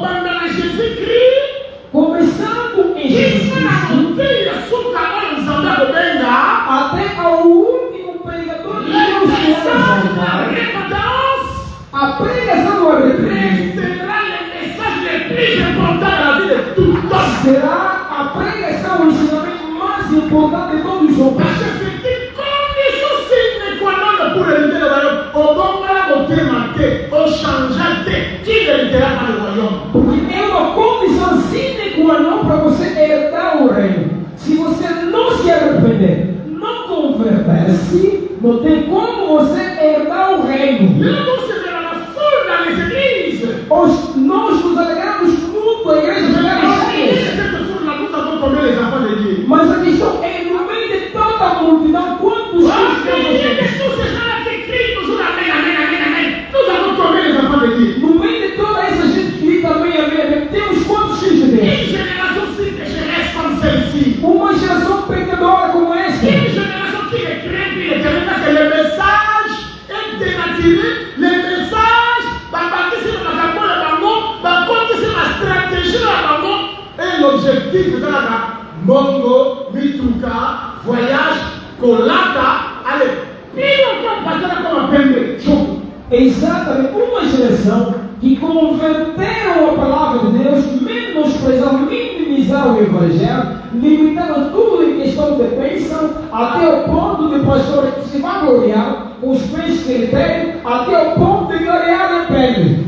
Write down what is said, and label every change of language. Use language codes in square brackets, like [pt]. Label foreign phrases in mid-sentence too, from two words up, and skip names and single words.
[pt] Começando em Jesus Cristo, até ao último pregador de Deus que a pregação do arrependimento será a pregação, o ensinamento mais importante de todos os homens. Porque é uma condição [la] sine qua non [pt] para você herdar o reino. Se você não se arrepender, não converter-se, não tem como você herdar o reino. Hoje nós nos alegramos muito a igreja cheia. Mas a questão é, no meio de toda a multidão, quantos no meio de toda essa gente que grita amém, amém, temos quantos filhos de Deus? Uma geração pecadora como essa. L'objectif de la Mongo, Mituka, voyage, Colata, allez, exatamente, uma geração que converteram a palavra de Deus, menosprezaram, minimizaram o Evangelho, limitaram tudo em questão de bênção, até o ponto de pastor se vangloriar os bens que ele tem, até o ponto de gloriar a pele.